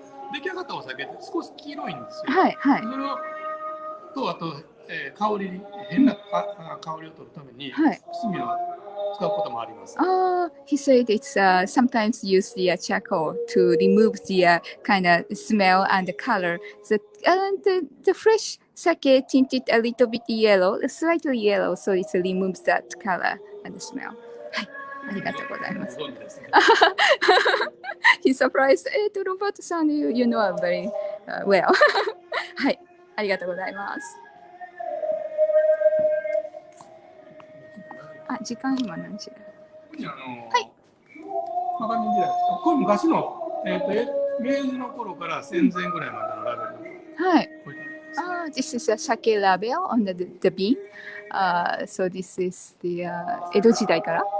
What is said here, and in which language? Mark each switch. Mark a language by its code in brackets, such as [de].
[ja] 出来上がったお酒って少し黄色いんですよ。それをあと、香り、変な香りを取るために、炭を使うこともあります。 [en] He said it's sometimes use the charcoal to remove the kind of smell and the color. The fresh sake tinted a little bit yellow, slightly yellow, so it removes that color and smell. [ja] はい、ありがとうございます。 [en] He's surprised. ロバートさん、you know very well. [ja] はい、ありがとうございます。時間今何時だ？はい。これ昔の、明治の頃から戦前ぐらいまでのラベル。はい。 [en] This is a sake label on the bean. So this is the [ja] 江戸時代から？